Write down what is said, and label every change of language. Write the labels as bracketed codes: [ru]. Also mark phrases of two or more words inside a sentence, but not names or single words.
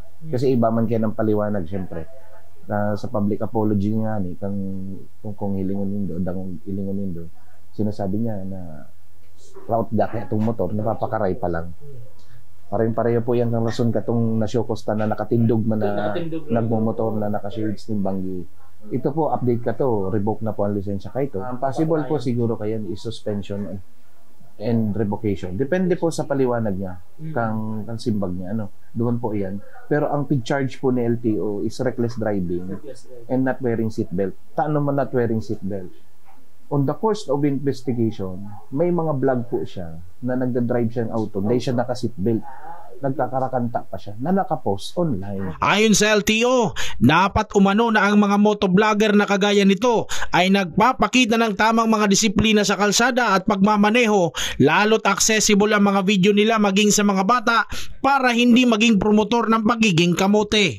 [bik] Kasi iba man kaya ng paliwanag, syempre. Sa public apology nga ni, kung hilingon nindo, sinasabi niya na route da kaya itong motor, napapakaray pa lang. Pareho po yan ang rason katong nasyokosta na nakatindog man na nagmumotor na nakashades ng banggi. Ito po, update ka to, revoke na po ang lisensya ka ito. Ang possible po siguro kaya is [en] suspension and revocation. [bik] Depende po sa paliwanag niya, kang simbag niya. Doon po yan. Pero ang pig-charge po ni LTO is [en] reckless driving and not wearing seatbelt. [bik] Taano man [en] not wearing seatbelt? On the course of investigation, [tl] may mga vlog po siya na nagda-drive siya ng auto, hindi siya naka-seatbelt. Nagkakarakanta pa siya na nakapost online. Ayon sa LTO, dapat umano na ang mga motovlogger na kagaya nito ay nagpapakita ng tamang mga disiplina sa kalsada at pagmamaneho, lalo't accessible ang mga video nila maging sa mga bata para hindi maging promotor ng pagiging kamote.